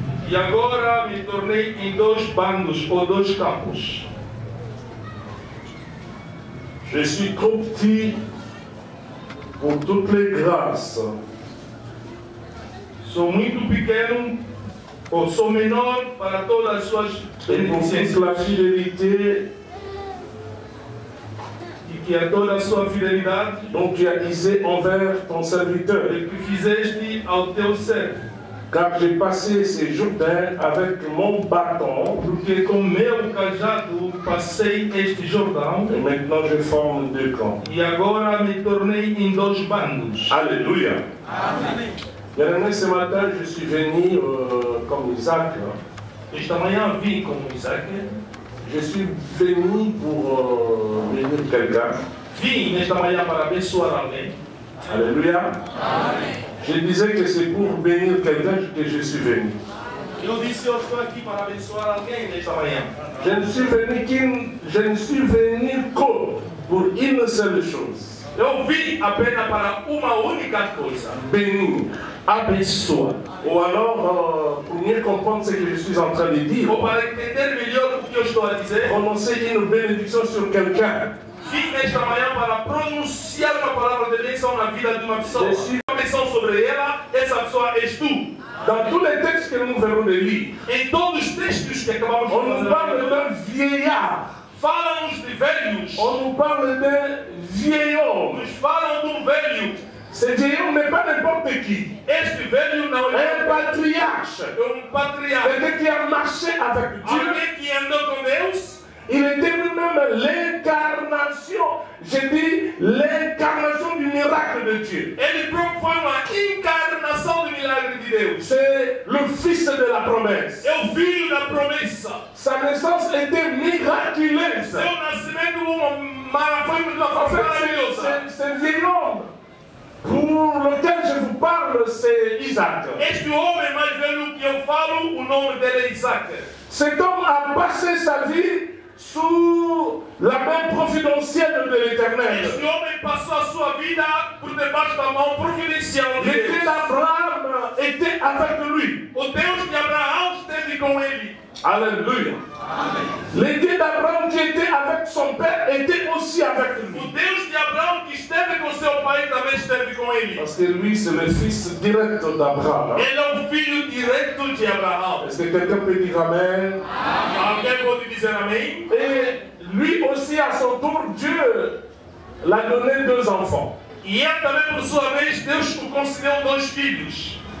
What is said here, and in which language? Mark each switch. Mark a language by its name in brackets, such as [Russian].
[Portuguese] E agora me tornei em 2 bandos ou 2 campos. [French] Je suis trop petit pour toutes les grâces. [Portuguese] Sou muito pequeno, ou sou menor para todas as suas [French] Et pour toute [Portuguese] beneficências. [French] la fidélité [Portuguese] E que a toda a sua fidelidade [French] dont tu as usé envers ton serviteur. [Portuguese] que fizeste ao teu servo. [French] Car j'ai passé ces Jourdains avec mon bâton. [Portuguese] Porque com meu cajado passei este Jordão [French] Et maintenant, je forme 2 camps. [Portuguese] e agora me tornei em 2 bandos. [French] Alléluia. Bien aimé, ce matin, je suis venu comme Isaac. [Portuguese] Esta manhã vim como Isaac. [French] Je suis venu pour bénir quelqu'un. [Portuguese] Vim nesta manhã para abençoar alguém. [French] Alléluia. Je disais que c'est pour bénir quelqu'un que je suis venu. [Portuguese] Eu disse, eu estou aqui para abençoar alguém nesta manhã. [French] Je ne suis venu que pour une seule chose. [Portuguese] Eu vim apenas para uma única coisa: [French] Bénir. [Portuguese] abençoar. [French] Ou alors, pour mieux comprendre ce que je suis en train de dire, [Portuguese] Ou para entender melhor o que eu estou a dizer, [French] prononcer une bénédiction sur quelqu'un. [Portuguese] vim nesta manhã para pronunciar uma palavra de bênção na vida de uma pessoa. [French] Je suis- [Portuguese] Uma bênção sobre ela, essa pessoa és tu. [French] Dans tous les textes que nous venons de lire, [Portuguese] Em todos os textos que acabamos de [French] on nous parle [Portuguese] fazer, [French] d'un vieillard. [Portuguese] falam-nos de velhos, [French] On nous parle d'un vieil homme. [Portuguese] nos falam de velho. [French] Ce vieil homme n'est pas n'importe qui. [Portuguese] Este velho não [French] Un [Portuguese] é [French] patriarche. [Portuguese] patriarca. [French] Quelqu'un qui a marché avec Dieu. [Portuguese] Alguém que andou com Deus. [French] Il était lui-même l'incarnation. Je dis l'incarnation du miracle de Dieu. [Portuguese] Ele próprio foi uma encarnação do milagre de Deus. [French] C'est le fils de la promesse. [Portuguese] É o filho da promessa. [French] Sa naissance était miraculeuse. [Portuguese] Seu nascimento foi uma [French] En fait, [Portuguese] maravilhosa. [French] c'est vieil homme pour lequel je vous parle, c'est Isaac. [Portuguese] Este homem mais velho que eu falo, o nome dele é Isaac. [French] Cet homme a passé sa vie sous la main providentielle de l'Éternel. [Portuguese] Este homem passou a sua vida por debaixo da mão providencial de [French] Le Dieu [Portuguese] Deus. [French] d'Abraham était avec lui. [Portuguese] O Deus de Abraão esteve com ele. [French] Alléluia. Le Dieu d'Abraham qui était avec son père était aussi avec [Portuguese] O [French] lui. [Portuguese] Deus de Abraão que esteve com seu pai também esteve com ele. [French] Parce que lui, c'est le fils direct d'Abraham. [Portuguese] Ele é o filho direto de Abraão. [French] Est-ce que quelqu'un peut dire Amen? [Portuguese] Alguém pode dizer amém? [French] Et lui aussi, à son tour, Dieu l'a donné 2 enfants. [Portuguese] E ele também, por sua vez, Deus o concedeu 2 filhos.